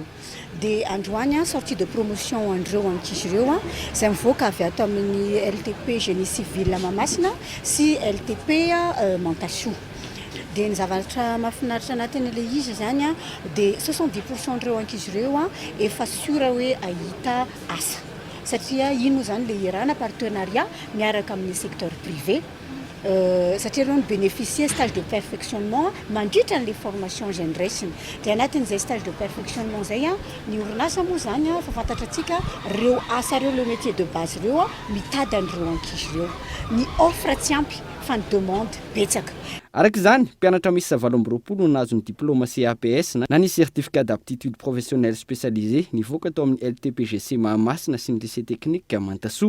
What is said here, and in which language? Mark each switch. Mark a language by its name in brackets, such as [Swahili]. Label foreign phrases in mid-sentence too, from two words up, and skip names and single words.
[Malagasy] Dia androany [French] sortie de promotion [Malagasy] andreo ankizy ireo izay mivoaka avy ato amin'ny LTP génie civil Mahamasina sy LTP Mantasio. Dia ny zavatra mahafinaritra anatin'ilay izy zany dia 70% ireo ankizy ireo efa sura hoe ahita asa satria ino zany le iarahana partenariat miaraka amin'ny [French] secteur privé [Malagasy] satria ireo ny [French] bénéficier stage de perfectionnement [Malagasy] mandritra n'le formation zay ndraisiny. Dia anatin'izay [French] stage de perfectionnement [Malagasy] zay ny orinasa moa zany fa fantatratsika ireo asa ireo [French] le métier de base [Malagasy] ireo mitady an'ireo ankizy ireo ny offre tsy ampy fa ny demande betsaka. Araka izany, mpianatra misy 720 no nazo ny diplôme CAPS na ny [French] certificat d'aptitude professionnelle spécialisée [Malagasy] nivoaka tao amin'ny LTPGC Mahamasina sy ny lycée teknika Mantasoa.